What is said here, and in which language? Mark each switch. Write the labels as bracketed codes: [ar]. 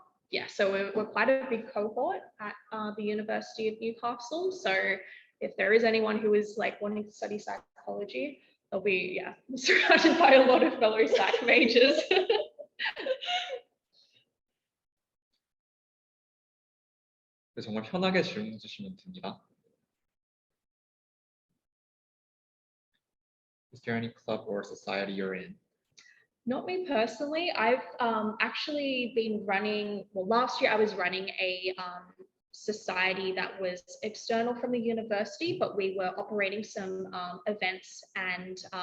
[en] Yeah, so we're quite a big cohort at the University of Newcastle. So if there is anyone who is like wanting to study psychology, they'll be surrounded by a lot of fellow psych majors. [ko] 네, 정말 편하게 질문 주시면 됩니다. [en] Is there any club or society you're in? Not me personally. I've actually been running, well, last year I was running a society that was external from the university, but we were operating some events and